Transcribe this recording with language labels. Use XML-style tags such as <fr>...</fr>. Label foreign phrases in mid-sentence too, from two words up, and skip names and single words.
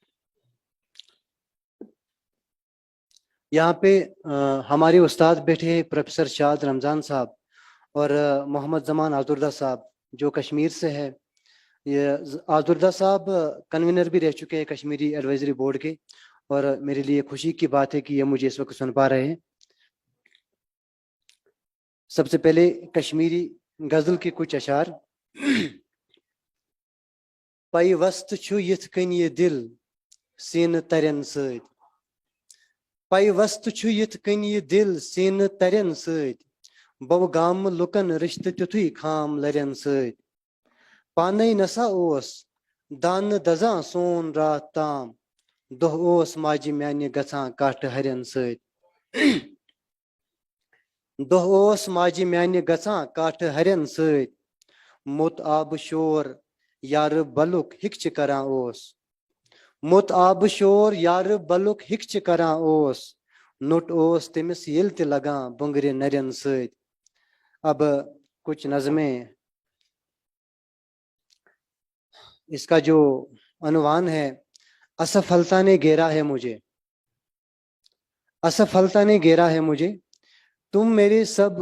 <hi>यहाँ पे हमारे उस्ताद बैठे हैं प्रोफेसर शाद रमज़ान साहब और मोहम्मद ज़मान आज़ुर्दा साहब, जो कश्मीर से है। ये आज़ुर्दा साहब कन्वीनर भी रह चुके हैं कश्मीरी</hi> <en>advisory board</en> <hi>के, और मेरे लिए खुशी की बात है कि ये मुझे इस वक्त सुन पा रहे हैं। सबसे पहले कश्मीरी गज़ल के कुछ अशार।</hi> <ks>पाइवस्त छु यिथ कन ये दिल सीन तरन सद, पाइवस्त छु यिथ कन ये दिल सीन तरन सद, बव गाम लुकन रिश्त तिथुई खाम लरन सद, पाने नसा ओस दान दजा सोन रात ताम, दोह ओस माजी म्यान्य गछां काट हरन सद, दोह ओस माजी म्यान्य गछां काट हरन सद, मुत आब शोर यार बलुक हिक्च करां ओस, मुत आब शोर यार बलुक हिक्च करां ओस, नुट ओस तिमिस येल ते लगां बुंगरे नरन सद।</ks> <hi>अब कुछ नज़में, इसका जो अनुवान है, असफलता ने घेरा है मुझे, असफलता ने घेरा है मुझे, तुम मेरे सब</hi>